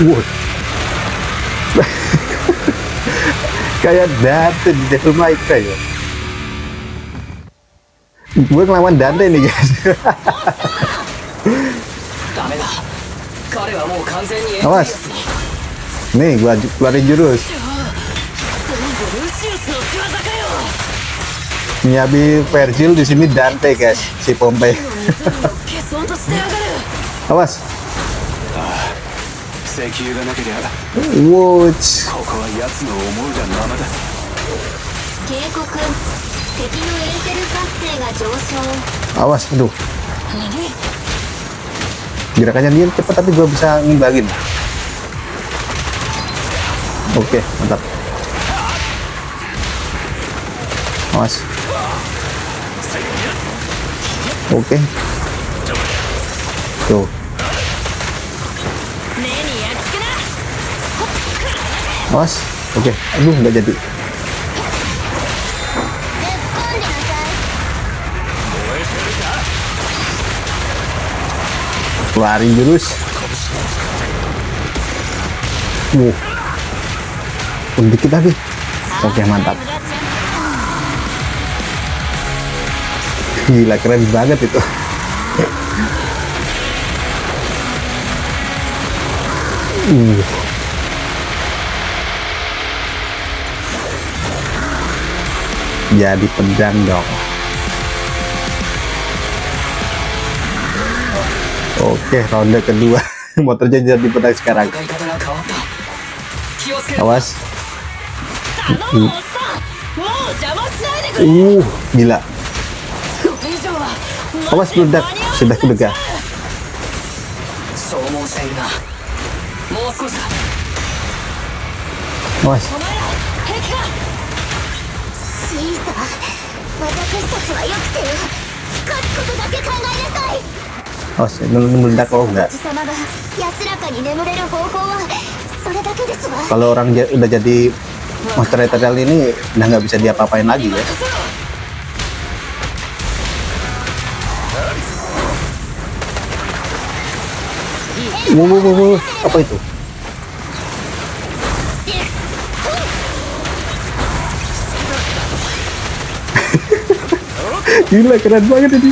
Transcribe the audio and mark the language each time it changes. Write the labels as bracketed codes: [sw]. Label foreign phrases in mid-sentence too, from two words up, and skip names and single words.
[id] Kayak Dante di Devil May Cry ya. Gue ngelawan Dante nih guys. [ja] ダメだ。彼はもう完全に [id] Awas. Nih gua keluarin jurus. [ja] ルシウスの仕業かよ。 [id] Miyabi Virgil di sini Dante guys, si Pompey. [ja] 消そうとしてやがる。 [id] Awas. [ja] 石油がなけりゃ Wouch. ここは奴の思うがままだ。警告、敵のエーテル活性が上昇。 [id] Awas, aduh. Gerakannya dia cepat tapi gua bisa ngimbangin. Oke, mantap. Awas. Oke. Tuh. [ja] 目に焼き付けな。 [id] Awas. Oke. Aduh, nggak jadi. [ja] 突っ込んでなさい。 [id] Keluarin jurus. Dikit lagi. Oke, mantap. Gila, keren banget itu. Jadi pedang dong. Oke, ronde kedua. Motornya jadi pedang sekarang. [ja] 使い方が変わった。気をつけろ。 [id] Awas. [ja] 頼むおっさん、もう邪魔しないでくれ。 [id] Gila. [ja] これ以上は [id] Awas meledak. Sudah kedekat. [ja] 消耗しているな。もう少しだ。 [id] Awas. [ja] お前ら平気か。いさ、私たちはよくてよ、勝つことだけ考えなさい。 [id] Oh, meledak. Oh, enggak. [ja] 王子様が安らかに眠れる方法はそれだけですわ。 [id] Kalau orang udah jadi [en] monster eternal [id] ini udah nggak bisa diapa-apain lagi ya. Wow, apa itu? Gila, keren banget ini.